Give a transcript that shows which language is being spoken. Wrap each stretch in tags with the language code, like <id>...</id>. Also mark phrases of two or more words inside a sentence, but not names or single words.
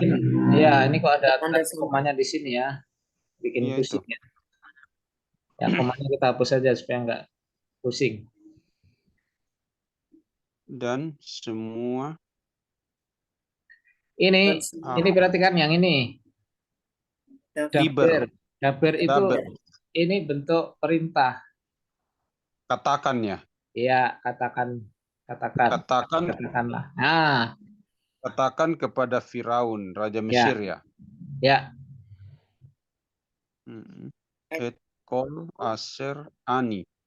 <id>mungkin ya ini kok ada Tanda komanya di sini ya, bikin Iya, pusing itu. ya. Ya, komanya kita hapus saja supaya nggak pusing. Dan semua Ini berarti kan yang ini. Diber. Daber itu Daber. ini bentuk perintah. Katakan ya. Iya, katakanlah. Nah, Katakan kepada Firaun, Raja Mesir ya. ya,</id> <he>כל אשר אני.</he>